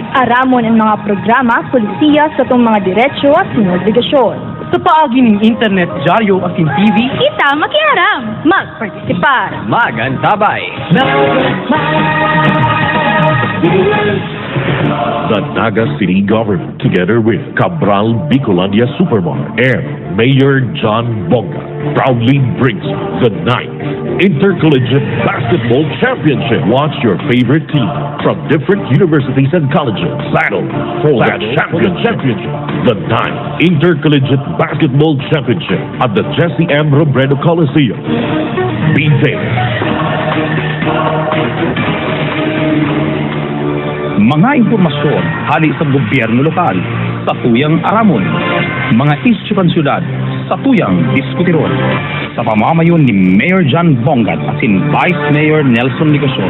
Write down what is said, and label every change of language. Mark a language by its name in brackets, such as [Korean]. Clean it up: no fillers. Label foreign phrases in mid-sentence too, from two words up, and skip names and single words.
[Bikol] aramon ang mga programa, polisiya sa itong mga diretsyo at obligasyon. Sa paagi ng internet, dyaryo at TV, Kita makiaram, magpartisipar. magantabay. [English] The Naga City Government, together with Cabral Bicolandia Supermart and Mayor John Bonga, proudly brings the 9th Intercollegiate Basketball Championship. Watch your favorite team from different universities and colleges battle for that championship. The 9th Intercollegiate Basketball Championship at the Jesse M. Robredo Coliseum. Be there. [Bikol] Mga impormasyon hali sa gobyerno lokal sa tuyang aramon. Mga isyu kan syudad sa tuyang diskutiron. Sa pamamayon ni Mayor John Bongat asin Vice Mayor Nelson Ligasyon.